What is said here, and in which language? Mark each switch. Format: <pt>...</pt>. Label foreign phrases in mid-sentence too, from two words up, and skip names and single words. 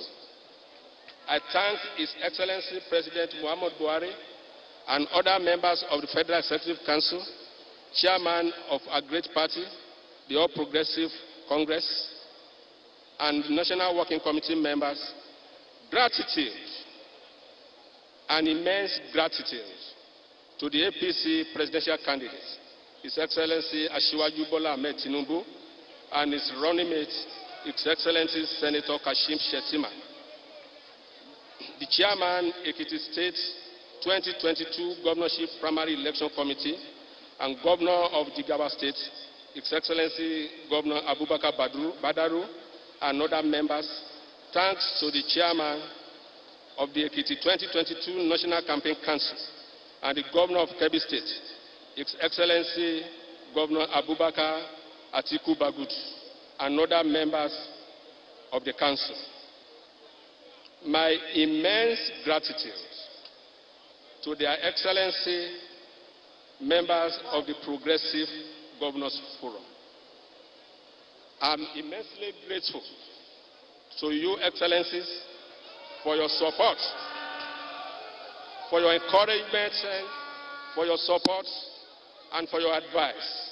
<en>I thank His Excellency President Muhammad Buhari and other members of the Federal Executive Council, chairman of our great party, the All Progressive Congress, and the National Working Committee members. Gratitude and immense gratitude to the APC presidential candidates, His Excellency Asiwaju Bola Ahmed Tinubu, and his running mate, His Excellency Senator Kashim Shettima. The chairman, Ekiti State 2022 Governorship Primary Election Committee, and Governor of Jigawa State, His Excellency Governor Abubakar Badaru, and other members. Thanks to the chairman of the Ekiti 2022 National Campaign Council and the Governor of Kebbi State, His Excellency Governor Abubakar Atiku Bagud, and other members of the Council. My immense gratitude to Their Excellency members of the Progressive Governors Forum. I'm immensely grateful to you, Excellencies, for your support, for your encouragement, for your support, and for your advice.</en>